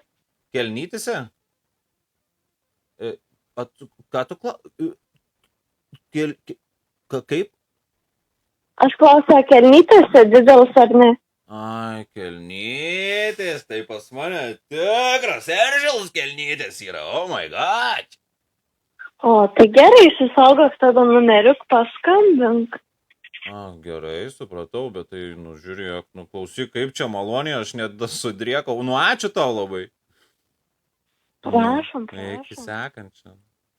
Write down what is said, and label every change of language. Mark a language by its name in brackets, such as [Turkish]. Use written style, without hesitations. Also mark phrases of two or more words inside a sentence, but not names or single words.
[Lithuanian] Kelnytėse? Ką tu kaip? Aš klausiu, kelnytėse didelis ar ne? Ai, kelnytės, tai pas mane tikras eržilus kelnytės yra, [English] oh my god. [Lithuanian] O, tai gerai, išsisaugok tada numeriuk, paskambink. Gerai, supratau, bet tai, nu, žiūrėk, nu, klausyk, kaip čia maloniai, aš net sudriekau, nu, ačiū tau labai. Prašom. Iki sekančio.